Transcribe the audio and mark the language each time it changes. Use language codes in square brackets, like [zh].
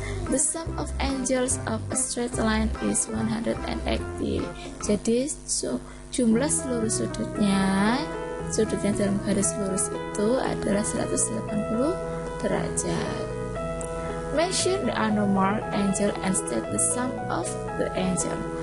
[en] The sum of angles of a straight line is 180. [id] Jadi jumlah seluruh sudutnya dalam garis lurus itu adalah 180 derajat. [en] Measure the unmarked angle and state the sum of the angle.